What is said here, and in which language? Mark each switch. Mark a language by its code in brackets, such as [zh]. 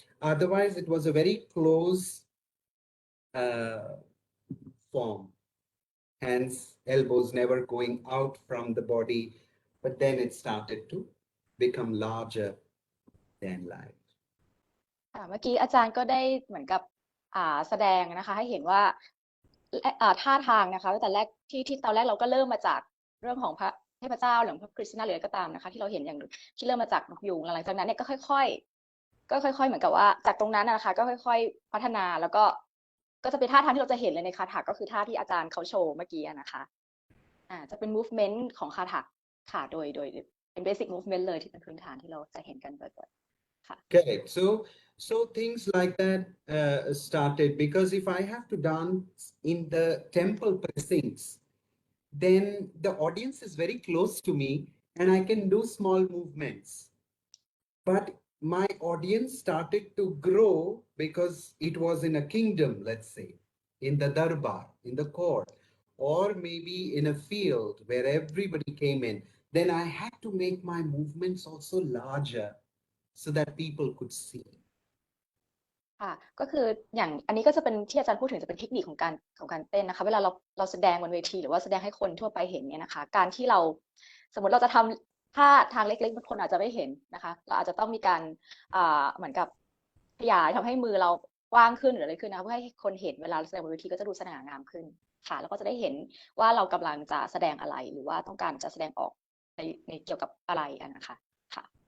[en] Otherwise, it was a very close form. Hands, elbows never going out from the body, but then it started to become larger than life. [th] เมื่อกี้อาจารย์ก็ได้เหมือนกับแสดงนะคะให้เห็นว่าท่าทางนะคะตั้งแต่แรกที่ตอนแรกเราก็เริ่มมาจากเรื่องของพระเทพเจ้าหรือพระกฤษณะหรืออะไรก็ตามนะคะที่เราเห็นอย่างที่เริ่มมาจากนกยูงหลังจากนั้นเนี่ยก็ค่อยๆเหมือนกับว่าจากตรงนั้นนะคะก็ค่อยๆพัฒนาแล้วก็จะเป็นท่าทางที่เราจะเห็นเลยในคาถาก็คือท่าที่อาจารย์เขาโชว์เมื่อกี้นะคะจะเป็น movement ของคาถาค่ะโดยเป็น basic movement เลยที่เป็นพื้นฐานที่เราจะเห็นกันบ่อยๆค่ะ [en] Correct. So things like that started, because if I have to dance in the temple precincts, then the audience is very close to me and I can do small movements. But my audience started to grow because it was in a kingdom, let's say, in the darbar, in the court, or maybe in a field where everybody came in. Then I had to make my movements also larger so that people could see. [th] ค่ะก็คืออย่างอันนี้ก็จะเป็นที่อาจารย์พูดถึงจะเป็นเทคนิคของการเต้นนะคะเวลาเราแสดงบนเวทีหรือว่าแสดงให้คนทั่วไปเห็นเนี่ยนะคะการที่เราสมมติเราจะทำท่าทางเล็กๆบางคนอาจจะไม่เห็นนะคะเราอาจจะต้องมีการเหมือนกับขยายทำให้มือเรากว้างขึ้นหรืออะไรขึ้นนะคะเพื่อให้คนเห็นเวลาแสดงบนเวทีก็จะดูสง่างามขึ้นค่ะแล้วก็จะได้เห็นว่าเรากำลังจะแสดงอะไรหรือว่าต้องการจะแสดงออกในเกี่ยวกับอะไรนะคะค่ะ